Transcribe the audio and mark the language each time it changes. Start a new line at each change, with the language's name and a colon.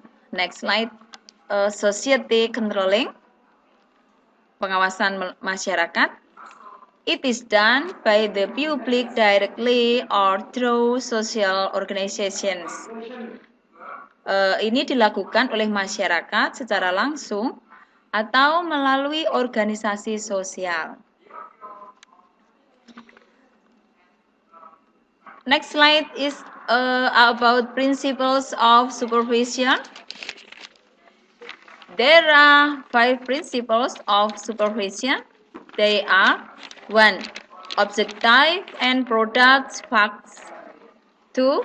English: Next slide, society controlling,
Indonesian: pengawasan masyarakat.
English: It is done by the public directly or through social organizations.
Indonesian: Ini dilakukan oleh masyarakat secara langsung atau melalui organisasi sosial.
English: Next slide is about principles of supervision. There are 5 principles of supervision. They are 1. Objective and product facts. 2.